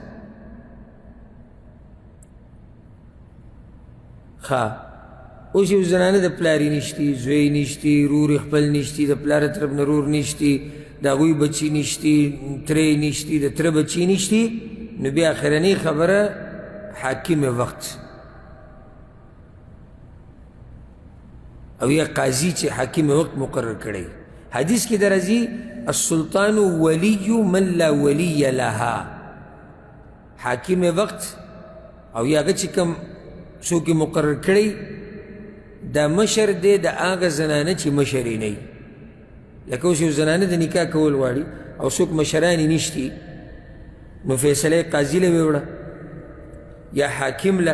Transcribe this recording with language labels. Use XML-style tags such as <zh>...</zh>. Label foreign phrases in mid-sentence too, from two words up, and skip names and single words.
<ps>اوس یو زنانه د پلارې نشتي، زوی نشتي، رور خپل نشتي، د پلاره طرف نه رور نشتي، د هغوی بچي نشتي، ترې نشتي، د تره بچي نشتي، نو بیا اخرنۍ خبره حاکم وقت او یا قاضي چې حاکم وقت مقرر کړی. حدیث کې درځي</ps> <ar>السلطان ولی من لا ولی لها.</ar> <ps>حاکم وقت او یا هغه چې کوم څوک مقرر کړی دا مشر دی د هغه زنانه چې مشر یې نه وي. لکه اوس یو زنانه د نکاح کول غواړي او څوک مشران یې نشتي، نو فیصله یې قاضي له ویوړه یا حاکم له.</ps>